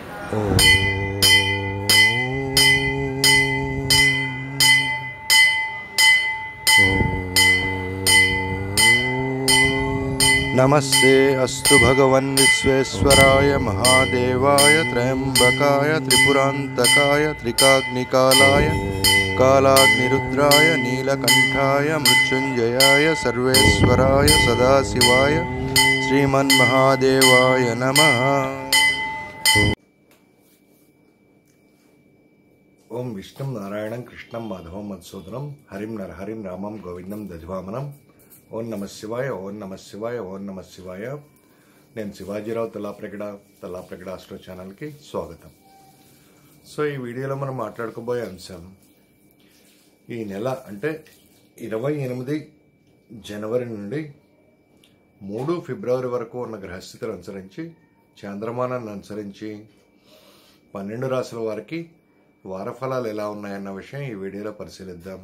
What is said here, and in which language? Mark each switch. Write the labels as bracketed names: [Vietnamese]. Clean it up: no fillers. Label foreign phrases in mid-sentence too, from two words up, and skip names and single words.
[Sanskrit] नमस्ते अस्तु भगवन् विश्वेश्वराय महादेवाय त्र्यंबकाय त्रिपुरांतकाय त्रिकाग्निकालाय कालाग्निरुद्राय नीलकंठाय मृत्युंजयाय सर्वेश्वराय सदाशिवाय श्रीमन्महादेवाय नमः। ओं विष्णु नारायणं कृष्णं माधवं मधुसूदनं हरिं नरहरिं रामं गोविंदं दध्वामनं। ॐ नम शिवाय, ॐ नम शिवाय, ॐ नम शिवाय. [Telugu] నేను శివాజీరావు తల్లాప్రగడ ఆస్ట్రో ఛానల్కి స్వాగతం. సో ఈ వీడియోలో మనం మాట్లాడుకోబోయే అంశం ఈ నెల అంటే 28 జనవరి నుండి 3 ఫిబ్రవరి వరకు ఉన్న గ్రహస్థితులు అనుసరించి చాంద్రమానాన్ని అనుసరించి 12 రాశుల వారికి వారఫలాలు ఎలా ఉన్నాయన్న విషయం ఈ వీడియోలో పరిశీలిద్దాం.